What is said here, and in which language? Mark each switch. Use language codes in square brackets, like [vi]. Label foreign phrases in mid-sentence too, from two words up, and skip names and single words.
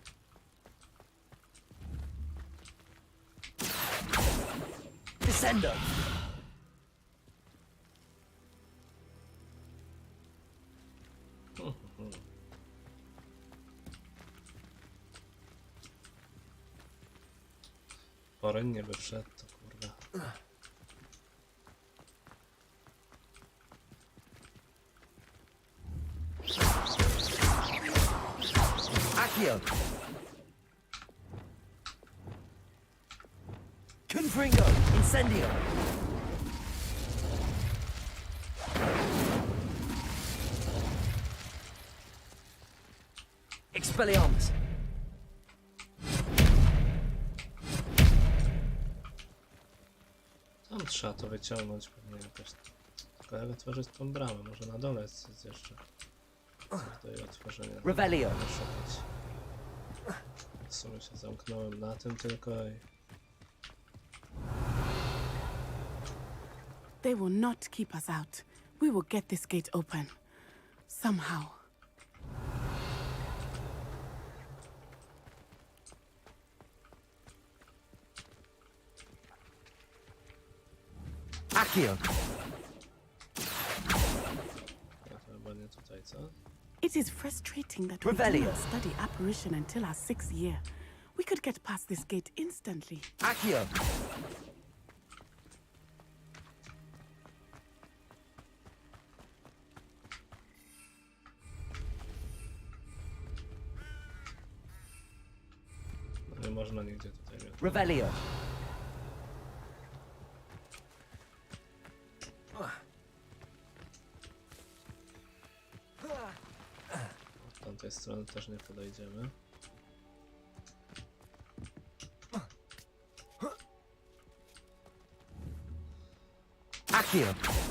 [pl] Descendo. Poryn nie by wszedł, to kurwa. Accio. Confringo. Incendio. Expelliarmus. Tam trzeba to wyciągnąć pewnie jakoś. Tylko jak otworzyć tą bramę? Może na dole jest jeszcze coś do jej otworzenia. Revelio. Szukać. W sumie się zamknąłem na tym tylko i... [en] They will not keep us out. We will get this gate open. Somehow. Accio. [pl] Ja to chyba nie tutaj, co? [en] It is frustrating that we Revelio. do not study apparition until our 6th year. We could get past this gate instantly. Accio. [pl] No nie można nigdzie tutaj mieć. Revelio. Od tamtej strony też nie podejdziemy. Accio.